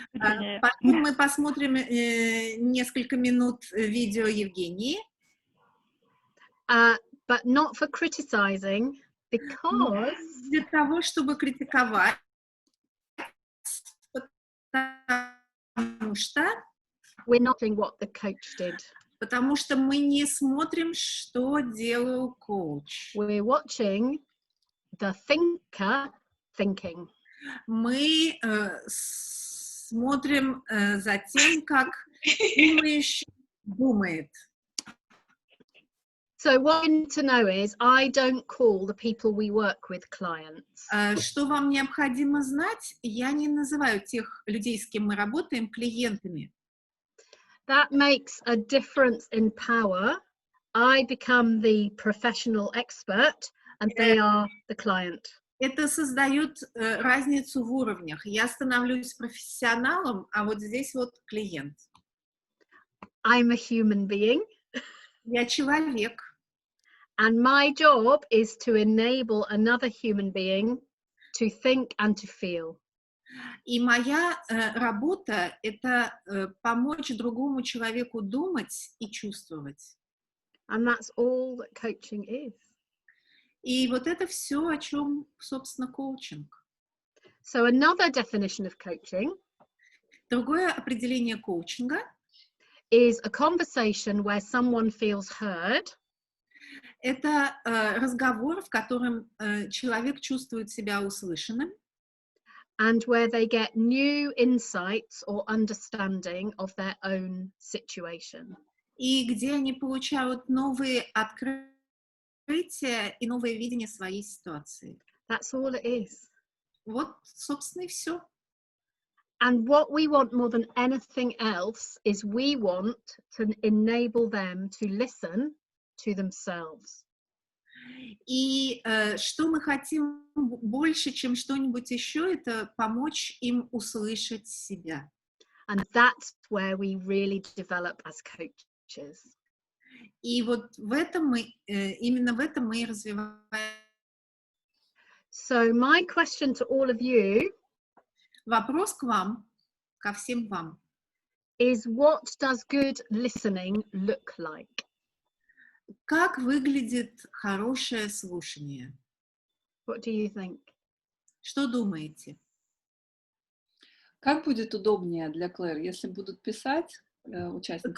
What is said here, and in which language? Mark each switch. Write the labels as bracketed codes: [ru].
[ru] Потом мы посмотрим несколько минут видео Евгении. [en] But not for criticizing, because... [ru] Для того, чтобы критиковать, потому что мы не смотрим, что делал коуч. [en] We're watching the thinker thinking. [ru] Мы смотрим за тем, как думающий думает. [en] So what I need to know is, I don't call the people we work with clients. [ru] Что вам необходимо знать? Я не называю тех людей, с кем мы работаем, клиентами. [en] That makes a difference in power. I become the professional expert, and they are the client. [ru] Это создает разницу в уровнях. Я становлюсь профессионалом, а вот здесь вот клиент. [en] I'm a human being. [ru] Я человек. [en] And my job is to enable another human being to think and to feel. [ru] И моя работа — это помочь другому человеку думать и чувствовать. [en] And that's all that coaching is. [ru] И вот это все, о чем, собственно, коучинг. [en] So another definition of coaching [ru] Другое определение коучинга [en] is a conversation where someone feels heard. [ru] Это разговор, в котором человек чувствует себя услышанным. [en] And where they get new insights or understanding of their own situation. [ru] И где они получают новые открытия и новое видение своей ситуации. [en] That's all it is. [ru] Вот, собственно, и все. [en] And what we want more than anything else is we want to enable them to listen to themselves. [ru] И что мы хотим больше, чем что-нибудь еще, это помочь им услышать себя. [en] And that's where we really develop as coaches. [ru] И вот в этом мы, именно в этом мы и развиваем. [en] So my question to all of you [ru] Вопрос к вам, ко всем вам. [en] is, what does good listening look like? [ru] Как выглядит хорошее слушание? [en] What do you think? [ru] Что думаете? Как будет удобнее для Клэр, если будут писать участники?